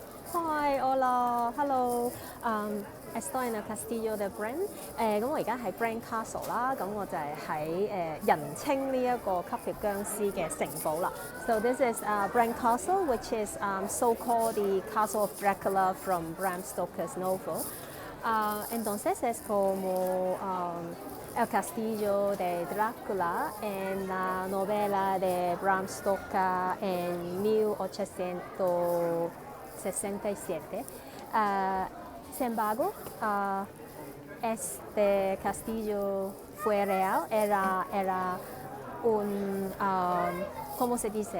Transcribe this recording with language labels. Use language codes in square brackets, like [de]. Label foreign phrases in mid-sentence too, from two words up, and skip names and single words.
[en] Hi, hola, hello. [es] Estoy en el Castillo de Bren。 [yue] 咁我而家喺 Bren Castle 啦，咁我就係喺人稱呢一個吸血僵屍嘅城堡啦。 [en] So this is Bren Castle, which is so-called the Castle of Dracula from Bram Stoker's novel. [es] Entonces es como el Castillo de Drácula en la novela de Bram Stoker en 1867. Sin embargo, este castillo fue real, era un, ¿cómo se dice?